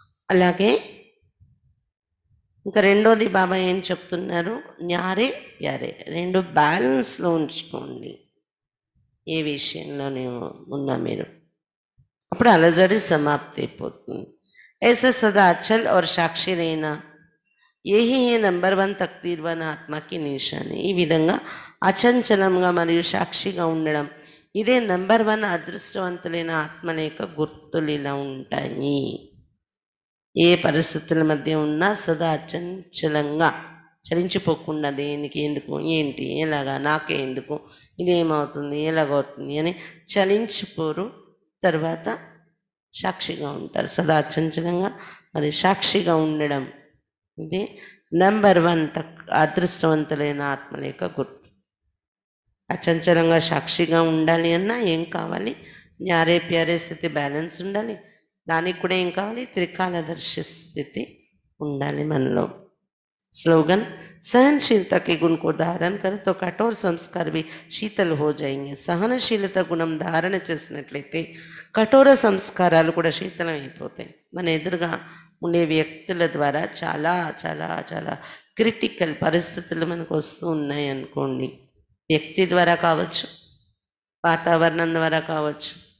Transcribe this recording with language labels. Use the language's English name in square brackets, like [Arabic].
[Telugu] అలాగే ఇంకా రెండోది బాబా ఏం చెప్తున్నారు, న్యారే ప్యారే, రెండు బ్యాలెన్స్లో ఉంచుకోండి. ఏ విషయంలోనే ఉన్నా మీరు, అప్పుడు అలజడి సమాప్తి అయిపోతుంది. [Hindi] ऐसे सदा अचल और साक्षी रहना, यही है नंबर 1 తక్దీర్వాన్ ఆత్మకి నిశాని. [Telugu] ఈ విధంగా అచంచలంగా మరియు సాక్షిగా ఉండడం, ఇదే నంబర్ 1 అదృష్టవంతులైన ఆత్మల యొక్క గుర్తులు ఇలా ఉంటాయి. ఏ పరిస్థితుల మధ్య ఉన్నా సదా అచంచలంగా, చలించిపోకుండా దేనికి, ఎందుకు, ఏంటి, ఎలాగా, నాకే ఎందుకు, ఇదేమవుతుంది, ఎలాగవుతుంది అని చలించిపోరు. తర్వాత సాక్షిగా ఉంటారు. సదా అచంచలంగా మరి సాక్షిగా ఉండడం, ఇది నంబర్ 1 అదృష్టవంతులైన ఆత్మల యొక్క గుర్తు. అచంచలంగా సాక్షిగా ఉండాలి అన్నా ఏం కావాలి, న్యారే ప్యారే స్థితి బ్యాలెన్స్ ఉండాలి. దానికి కూడా ఏం కావాలి, త్రికాలదర్శి స్థితి ఉండాలి మనలో. [Hindi] स्लोगन, सहनशीलता के गुण को धारण करें तो कठोर संस्कार भी शीतल हो जाएंगे. [Telugu] సహనశీలత గుణం ధారణ చేసినట్లయితే కఠోర సంస్కారాలు కూడా శీతలం అయిపోతాయి. మన ఎదురుగా ఉండే వ్యక్తుల ద్వారా చాలా చాలా చాలా క్రిటికల్ పరిస్థితులు మనకు వస్తూ ఉన్నాయి అనుకోండి. వ్యక్తి ద్వారా కావచ్చు, వాతావరణం ద్వారా కావచ్చు.